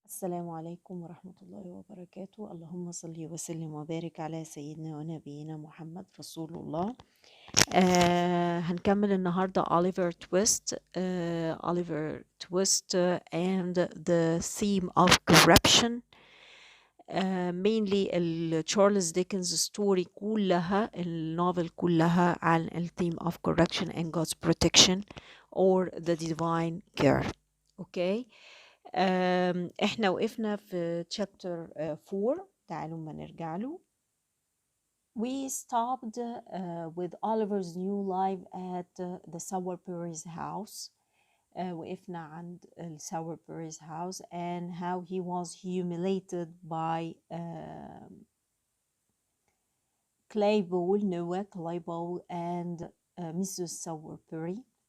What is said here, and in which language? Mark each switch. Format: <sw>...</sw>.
<ar>السلام عليكم ورحمة الله وبركاته. اللهم صل وسلم وبارك على سيدنا ونبينا محمد رسول الله. هنكمل النهاردة</ar> <en>Oliver Twist, Oliver Twist and the theme of corruption. mainly</en> <ar>تشارلز ديكنز ستوري كلها، النوفل كلها</ar> <en>عن theme of corruption and God's protection or the divine care. Okay.</en> <ar>احنا وقفنا في chapter 4. تعالوا ما نرجع له.</ar> <en>We stopped with Oliver's new life at the Sowerberry's house.</en> <ar>وقفنا عند</ar> <en>Sowerberry's house and how he was humiliated by Noah Clayball and Mrs. Sowerberry.</en>